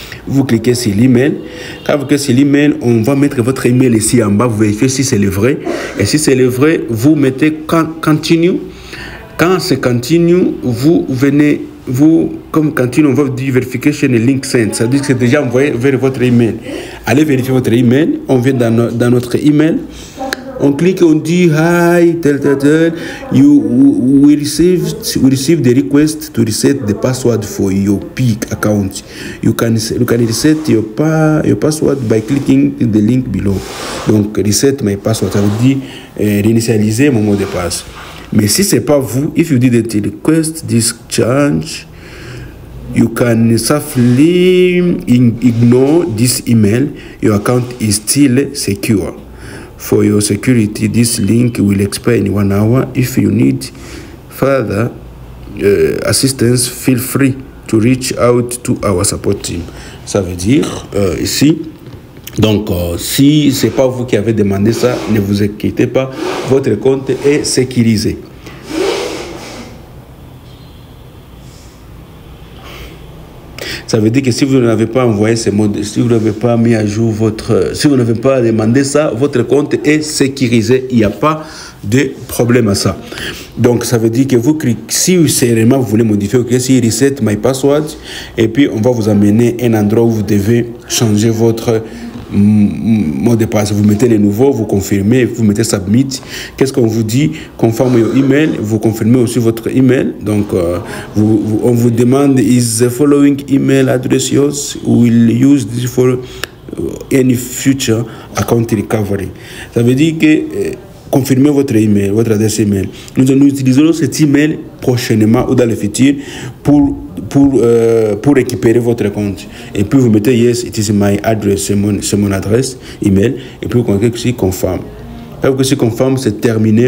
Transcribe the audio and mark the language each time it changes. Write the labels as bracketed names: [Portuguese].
[French] Vous cliquez sur l'email. Quand vous cliquez sur l'email, on va mettre votre email ici en bas, vous vérifiez si c'est le vrai. Et si c'est le vrai, vous mettez continue. Quand c'est continue, vous venez, comme continue, on va vous dire [English] verification link sent. [French] Ça veut dire que c'est déjà envoyé vers votre email. Allez vérifier votre email. On vient dans notre email. On clique, on dit [English] hi, we received the request to reset the password for your PIC account. You can reset your password by clicking the link below. [French] Donc [English] reset my password, [French] ça veut dire réinitialiser mon mot de passe. Mais si c'est pas vous, [English] if you didn't request this change, you can safely ignore this email. Your account is still secure. For your security, this link will expire in 1 hour. If you need further assistance, feel free to reach out to our support team. [French] Ça veut dire ici. Donc, si ce n'est pas vous qui avez demandé ça, ne vous inquiétez pas, votre compte est sécurisé. Ça veut dire que si vous n'avez pas envoyé ces mots, si vous n'avez pas mis à jour si vous n'avez pas demandé ça, votre compte est sécurisé. Il n'y a pas de problème à ça. Donc, ça veut dire que vous cliquez, si sérieusement vous voulez modifier, ok, si [English] reset my password, [French] et puis on va vous amener un endroit où vous devez changer votre mot de passe. Vous mettez les nouveaux, vous confirmez, vous mettez submit. Qu'est-ce qu'on vous dit? [English] Confirm your email. [French] Vous confirmez aussi votre email. Donc, on vous demande [English] is the following email address yours? [French] Will use this for any future account recovery. Ça veut dire que confirmez votre email, votre adresse email. Nous utiliserons cet email prochainement ou dans le futur pour récupérer votre compte. Et puis vous mettez [English] yes, it is my address, [French] c'est mon adresse email. Et puis vous cliquez ici confirm. Quand vous confirm, c'est terminé.